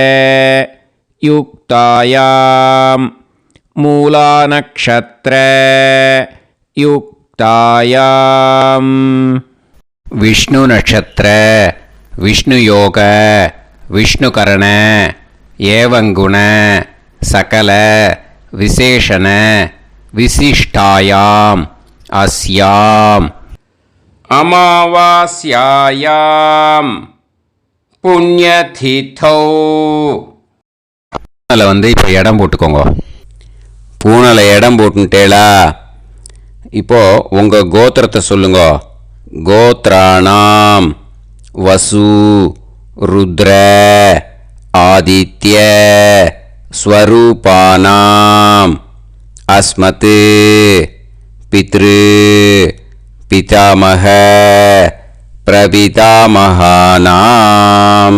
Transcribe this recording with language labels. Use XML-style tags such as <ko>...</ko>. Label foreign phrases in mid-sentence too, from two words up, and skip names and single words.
<sa>युक्तायां मूलानक्षत्र युक्तायां विष्णु नक्षत्र विष्णु योग विष्णुकरण एवं गुण सकल विशेषण विशिष्टायाम् अस्याम् अमावास्यायां पुण्यतिथौ.</sa> <ta>பூனலை இப்போ இடம் போட்டுக்கோங்க. பூனலை இடம் போட்டுட்டேளா? இப்போது உங்கள் கோத்திரத்தை சொல்லுங்க.</ta> <sa>गोत्राणाम् वसु रुद्र आदित्य स्वरूपानाम् अस्मत् पितृ पितामह प्रपितामहानाम्.</sa>